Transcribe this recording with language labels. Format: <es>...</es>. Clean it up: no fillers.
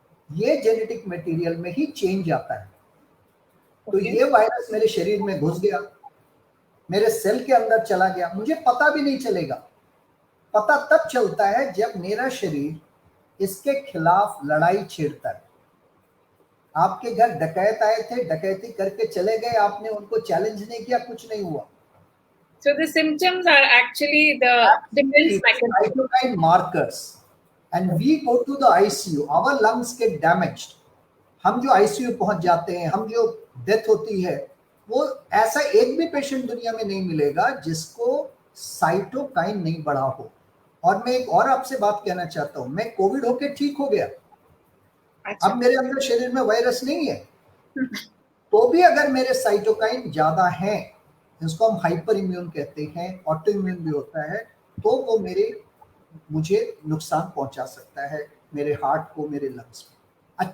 <hi>ये genetic material में ही change आता है। तो ये वायरस मेरे शरीर में घुस गया, मेरे सेल के अंदर चला गया, मुझे पता भी नहीं चलेगा। पता तब चलता है जब मेरा शरीर इसके खिलाफ लड़ाई छेड़ता है। आपके घर डकैत आए थे, डकैती करके चले गए, आपने उनको चैलेंज नहीं किया, कुछ नहीं हुआ।</hi> <en>So the symptoms are actually the defense mechanism. Cytokine markers, and we go to the ICU. Our lungs get damaged.</en> <hi>हम जो ICU पहुंच जाते हैं, हम जो डेथ होती है, वो ऐसा एक भी पेशेंट दुनिया में नहीं मिलेगा जिसको साइटोकाइन नहीं बढ़ा हो। और मैं एक और आपसे बात कहना चाहता हूं, मैं कोविड होके ठीक हो गया, अब मेरे अंदर शरीर में वायरस नहीं है, तो भी अगर मेरे साइटोकाइन ज्यादा हैं, जिसको हम हाइपर इम्यून कहते हैं, ऑटो इम्यून भी होता है, तो वो मुझे नुकसान पहुंचा सकता है, मेरे हार्ट को, मेरे लंग्स में।</hi>